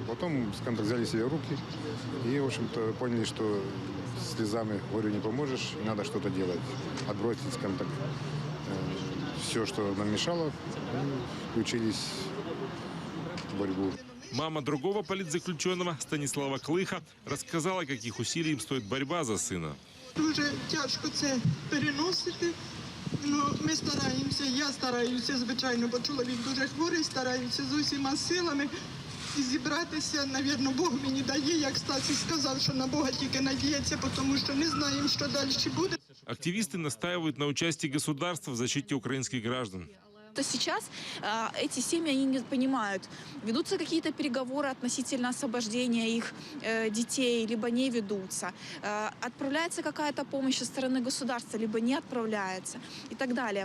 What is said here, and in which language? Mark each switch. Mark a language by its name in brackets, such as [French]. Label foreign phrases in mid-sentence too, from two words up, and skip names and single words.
[Russian] Потом, скажем так, взяли себя в руки и, в общем-то, поняли, что слезами горю не поможешь, надо что-то делать. Отбросить, скажем так, все, что нам мешало, и включились в борьбу. Мама другого политзаключенного, Станислава Клыха, рассказала, каких усилий им стоит борьба за сына. [Ukrainian] Дуже тяжко це переносити. Ми стараємося, я стараюся, звичайно, бо чоловік дуже хворий, стараюся з усіма силами зібратися. Навірно, Бог мені дає, як Стасій сказав, що на Бога тільки надіятися, тому що не знаємо, що далі буде. [Russian] Активисты настаивают на участии государства в защите украинских граждан. Сейчас эти семьи, они не понимают, ведутся какие-то переговоры относительно освобождения их детей, либо не ведутся, отправляется какая-то помощь со стороны государства, либо не отправляется и так далее.